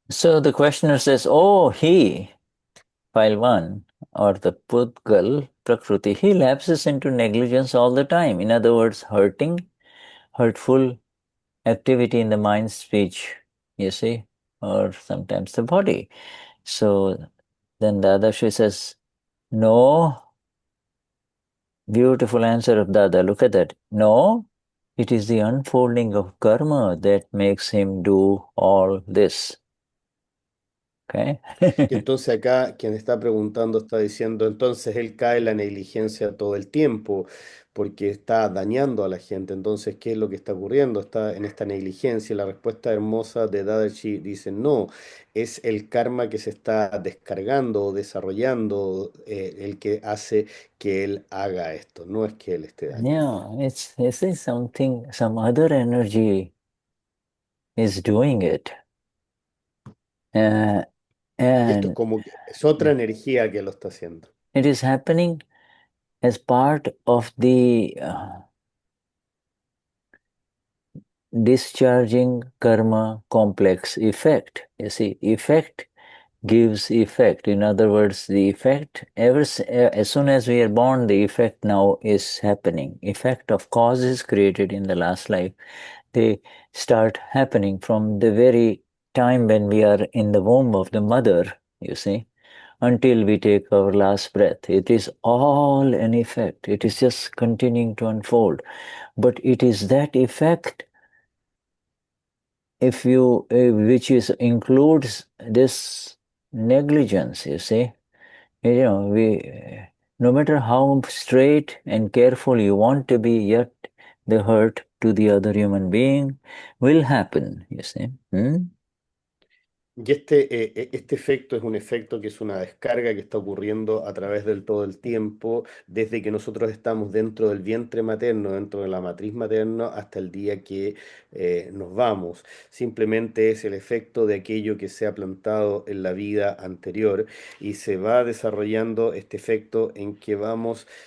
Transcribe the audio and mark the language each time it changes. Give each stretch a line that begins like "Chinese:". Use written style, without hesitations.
English: So the questioner says, oh, File 1, or the pudgal prakruti, he lapses into negligence all the time. In other words, hurtful activity in the mind, speech, you see, or sometimes the body. So then Dadashri says, no, beautiful answer of Dada, look at that. No, it is the unfolding of karma that makes him do all this. Okay.
Spanish: Y entonces acá quien está preguntando está diciendo, entonces él cae en la negligencia todo el tiempo porque está dañando a la gente. Entonces, ¿qué es lo que está ocurriendo? Está en esta negligencia. La respuesta hermosa de Dadachi dice, no, es el karma que se está descargando o desarrollando el que hace que él haga esto. No es que él esté dañando.
English: Yeah, it's something, some other energy is doing it.
Spanish: Y esto es
English: And
Spanish: como que es otra energía que lo está haciendo.
English: it is happening as part of the discharging karma complex effect. You see, effect gives effect. In other words, the effect, as soon as we are born, the effect now is happening. Effect of causes created in the last life, they start happening from the very time when we are in the womb of the mother, you see, until we take our last breath. It is all an effect. It is just continuing to unfold. But it is that effect, if you, which is includes this negligence, you see. You know, no matter how straight and careful you want to be, yet the hurt to the other human being will happen, you see.
Spanish: Y este efecto es un efecto que es una descarga que está ocurriendo a través del todo el tiempo, desde que nosotros estamos dentro del vientre materno, dentro de la matriz materna, hasta el día que nos vamos. Simplemente es el efecto de aquello que se ha plantado en la vida anterior y se va desarrollando este efecto en que vamos...